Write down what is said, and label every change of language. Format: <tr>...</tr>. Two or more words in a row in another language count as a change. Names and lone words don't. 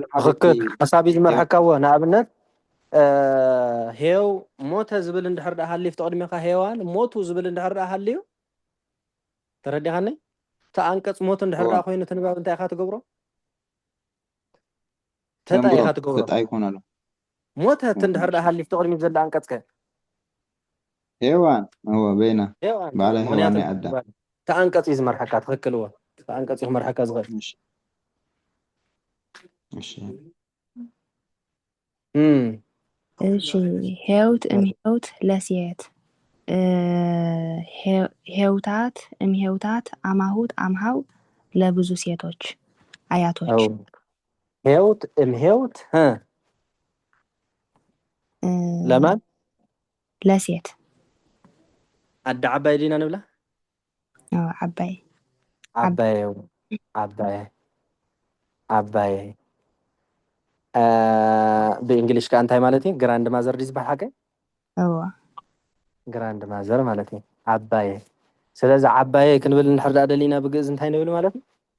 <ti>ሓሳብ እዩ ዝመርሐካዎ ንኣብነት ሄው ሞተ ዝብል እንድሕር ዳ ሃልዩ ተቐድሚኻ ሄዋን ሞቱ ዝብል እንድሕር ዳ ሃልዩ ተረዲኻኒ ተኣንቀፅ ሞት እንድሕር ዳ ኮይኑ ትንባብ እንታይ ኢኻ ትገብሮ ተጣይ ኢኻ ትገብሮ ተጣይ ይኮን ኣሎ ሞተት እንድሕር ዳ ሃልዩ ተቐድሚት ዘላ አንቀፅ ከ ሄዋን በይና ባዕላ ሄዋን ናይ ኣዳ ተኣንቀፅ እዩ ዝመርሐካ ትኽክል እዎ ተኣንቀፅ እዩ ክመርሐካ ዝኽእል</ti> <am>እሺ</am> <gez>ሄውት እምሄውት</gez> <am>ለሴት</am> <gez>ሄውታት እምሄውታት አማሁት አምሃው</gez> <am>ለብዙ ሴቶች አያቶች</am> <gez>ሄውት እምሄውት</gez> <am>ለማን ለሴት</am> <ti>አዳ ዓባይ ዲና ንብላ ዓባይ ዓባይ በእንግሊሽ ቃ እንታይ ማለት እዩ</ti> <en>grand mother</en> <ti>ዲ ዝበሃል ሓቀ</ti> <en>grand mother</en> <ti>ማለት እዩ ዓባይ ስለዚ ዓባይ ክንብል እንድሕር ዳ ደሊና ብግእዝ እንታይ ንብል ማለት እዩ</ti>